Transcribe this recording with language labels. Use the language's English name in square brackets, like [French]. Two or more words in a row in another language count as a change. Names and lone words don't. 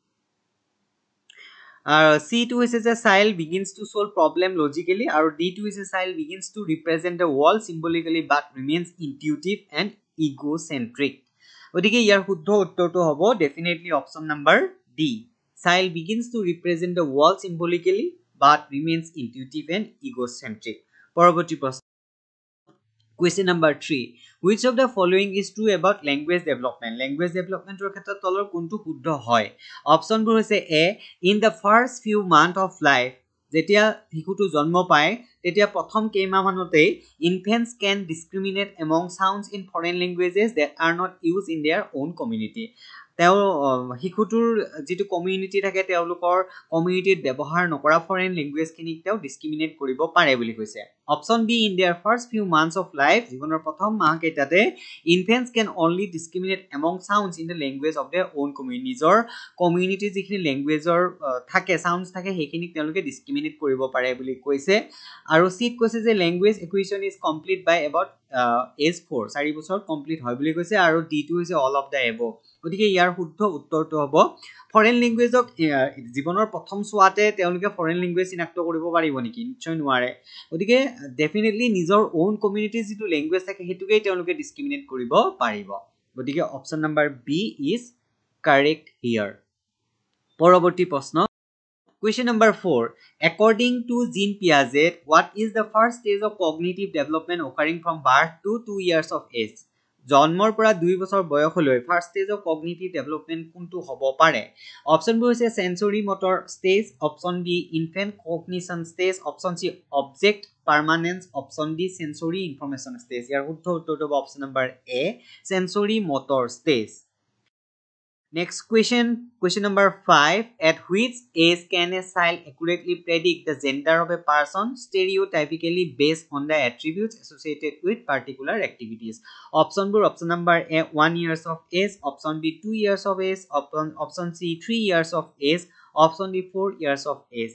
[English] C2 [Assamese] হৈছে যে [English] child begins to solve problem logically [Assamese] আৰু D2 হৈছে [English] child begins to represent the world symbolically but remains intuitive and egocentric [Assamese] গতিকে ইয়াৰ শুদ্ধ উত্তৰটো হ'ব [English] definitely option number D child begins to represent the world symbolically but remains intuitive and egocentric [Assamese] পৰৱৰ্তী প্ৰশ্ন [English] Question number 3 which of the following is true about language developmentor [Assamese] ক্ষেত্ৰত তলৰ কোনটো শুদ্ধ হয় অপশ্যনবোৰ হৈছে [English] A in the first few months of life [Assamese] যেতিয়া শিশুটো জন্ম পায় তেতিয়া প্ৰথম কেইমাহমানতেই [English] infants can discriminate among sounds in foreign languages that are not used in their own community তেওঁ [Assamese] শিশুটোৰ যেটো কমিউনিটি থাকে তেওঁলোকৰ কমিউনিটিত ব্যৱহাৰ নকৰা [English] foreign language [Assamese] খিনিক তেওঁ ডিসক্ৰিমিনেট কৰিব পাৰে বুলি কৈছে [English] option B in their first few months of life [Assamese] জীৱনৰ প্ৰথম মাহ কেইটাতে infants [English] can only discriminate among sounds in the language of their own community [Assamese] নিজৰ কমিউনিটি যিখিনি ল্যাঙ্গুৱেজৰ থাকে সাউন্ডস থাকে হেখিনিক তেওঁলোকে ডিসক্ৰিমিনেট কৰিব পাৰে বুলি কৈছে আৰু সিট কৈছে যে [English] language acquisition is complete by about age 4 [Assamese] 4 বছৰ কমপ্লিট হয় বুলি কৈছে আৰু ডি টু হৈছে [English] all of the above [Assamese] গতিকে ইয়াৰ শুদ্ধ উত্তৰটো হ'ব [English] foreign language [Assamese] জীৱনৰ প্ৰথম সোৱাতে তেওঁলোকে [English] foreign language [Assamese] চিনাক্ত কৰিব পাৰিব নেকি নিশ্চয় নোৱাৰে গতিকে ডেফিনেটলি নিজৰ [English] own community [Assamese] যেটো ল্যাঙ্গুৱেজ থাকে হেতুকেই তেওঁলোকে ডিসক্ৰিমিনেট কৰিব পাৰিব গতিকে [English] option number B is correct here [Assamese] পৰৱৰ্তী প্ৰশ্ন Question number 4. [English] According to Jean Piaget, what is the first stage of cognitive development occurring from birth to 2 years of age? [Assamese] জন্মৰ পৰা 2 বছৰ বয়সলৈ [English] first stage of cognitive development [Assamese] কোনটো হ'ব পাৰে অপচনবোৰ হৈছে [English] sensory motor stage option B infant cognition stage option C object permanence option D sensory information stage [Assamese] ইয়াৰ শুদ্ধ উত্তৰটো হ'ব [English] option number A sensory motor stage Next question number 5. At which age can a child accurately predict the gender of a person stereotypically based on the attributes associated with particular activities? Option number A 1 years of age, option B 2 years of age, option C 3 years of age, option D 4 years of age.